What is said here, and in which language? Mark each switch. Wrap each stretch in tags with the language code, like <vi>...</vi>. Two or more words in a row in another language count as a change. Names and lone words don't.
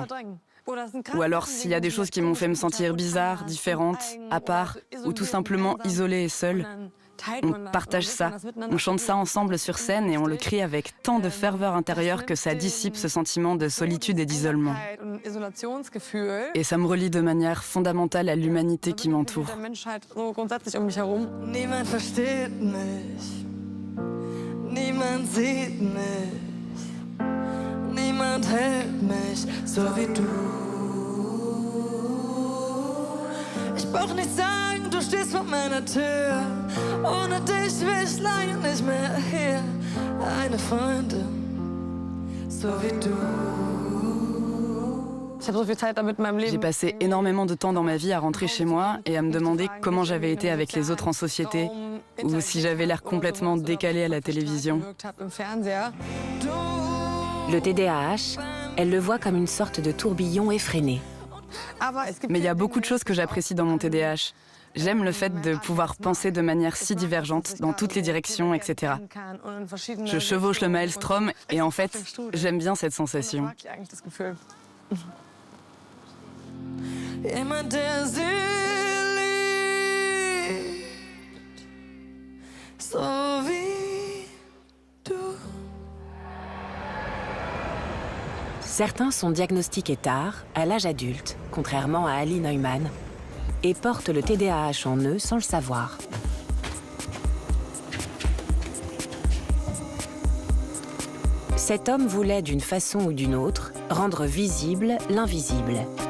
<fr>Ou alors, s'il y a des choses qui m'ont fait me sentir bizarre, différente, à part, ou tout simplement isolée et seule, on partage ça, on chante ça ensemble sur scène et on le crie avec tant de ferveur intérieure que ça dissipe ce sentiment de solitude et d'isolement. Et ça me relie de manière fondamentale à l'humanité qui m'entoure.</fr> <de>Niemand versteht mich, niemand sieht mich, niemand hält mich so wie du. Ich brauch nicht sagen, du stehst vor meiner Tür. Ohne dich will ich lange nicht mehr hier. Eine Freundin, so wie du.</de> <fr>J'ai passé énormément de temps dans ma vie à rentrer chez moi et à me demander comment j'avais été avec les autres en société, ou si j'avais l'air complètement décalée à la télévision. Le TDAH, elle le voit comme une sorte de tourbillon effréné. Mais il y a beaucoup de choses que j'apprécie dans mon TDAH. J'aime le fait de pouvoir penser de manière si divergente, dans toutes les directions, etc. Je chevauche le maelstrom et en fait, j'aime bien cette sensation.</fr> <de>Jemand, der sie liebt, so wie du.</de> <fr>Certains sont diagnostiqués tard, à l'âge adulte, contrairement à Ali Neumann, et portent le TDAH en eux sans le savoir. Cet homme voulait, d'une façon ou d'une autre, rendre visible l'invisible.</fr>